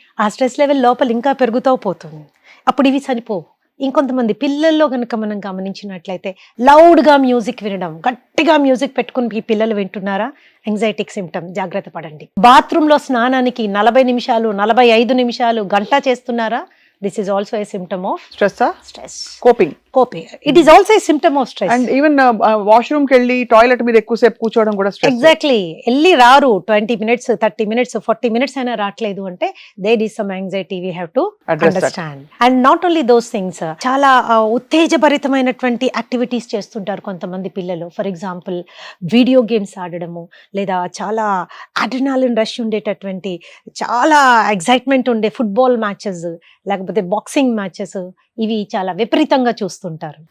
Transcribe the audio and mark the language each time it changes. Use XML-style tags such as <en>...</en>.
<te>ఆ stress level లోపల ఇంకా పెరుగుతూ పోతుంది. అప్పుడు ఇవి చనిపోవు. ఇంకొంతమంది పిల్లల్లో కనుక మనం గమనించినట్లయితే లౌడ్గా మ్యూజిక్ వినడం, గట్టిగా మ్యూజిక్ పెట్టుకుని ఈ పిల్లలు వింటున్నారా? యాంగ్జైటిక్ సిమ్టమ్, జాగ్రత్త పడండి. బాత్రూంలో స్నానానికి 40 నిమిషాలు 45 నిమిషాలు గంట చేస్తున్నారా?</te> <en>This is also a symptom of stress. Coping. It is also a symptom of stress. And even washroom</en> <te>ki velli toilet మీద ఎక్కువసేపు కూర్చోవడం కూడా stress.</te> <en>Exactly.</en> <te>వెళ్ళి రారు</te> <en>20 minutes, 30 minutes, 40 minutes</en> <te>అయినా రావట్లేదు అంటే</te> <en>there is some anxiety we have to understand. And not only those things,</en> <te>చాలా ఉత్తేజభరితమైనటువంటి యాక్టివిటీస్ చేస్తుంటారు కొంతమంది పిల్లలు. ఫర్ ఎగ్జాంపుల్ వీడియో గేమ్స్ ఆడడము, లేదా చాలా అడ్రినాలిన్ రష్ ఉండేటటువంటి, చాలా ఎగ్జైట్మెంట్ ఉండే ఫుట్బాల్ మ్యాచెస్, లేకపోతే బాక్సింగ్ మ్యాచెస్, ఇవి చాలా విపరీతంగా చూస్తుంటారు.</te>